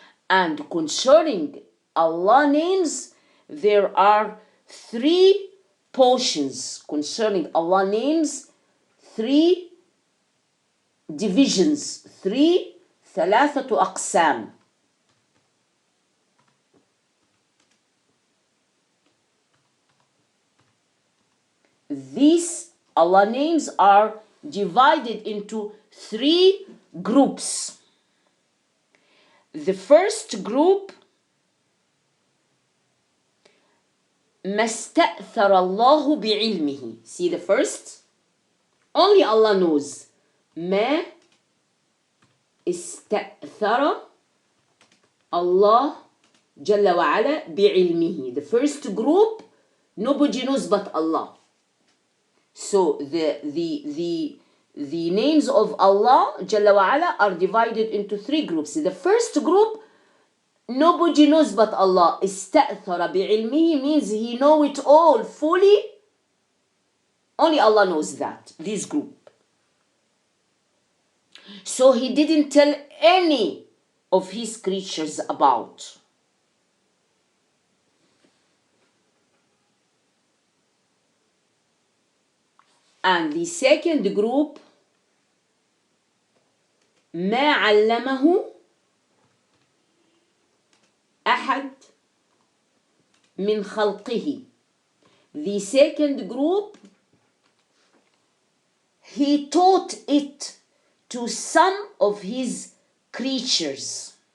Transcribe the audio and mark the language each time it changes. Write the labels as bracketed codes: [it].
[en] And concerning Allah names, there are 3 portions concerning Allah names, 3 divisions, 3 أقسام. These Allah names are divided into 3 groups. The first group, [ar] ما استأثر الله بعلمه. [en] See the first? Only Allah knows. [ar] ما استأثر الله جل وعلا بعلمه. [en] The first group, nobody knows but Allah. So the names of Allah Jalla wa Ala are divided into 3 groups. The first group, nobody knows but Allah. [ar] استأثر بعلمه [en] means He know it all fully. Only Allah knows that, this group. So He didn't tell any of His creatures about. And the second group, [ar] ما علمه أحد من خلقه. [en] The second group, He taught it to some of His creatures.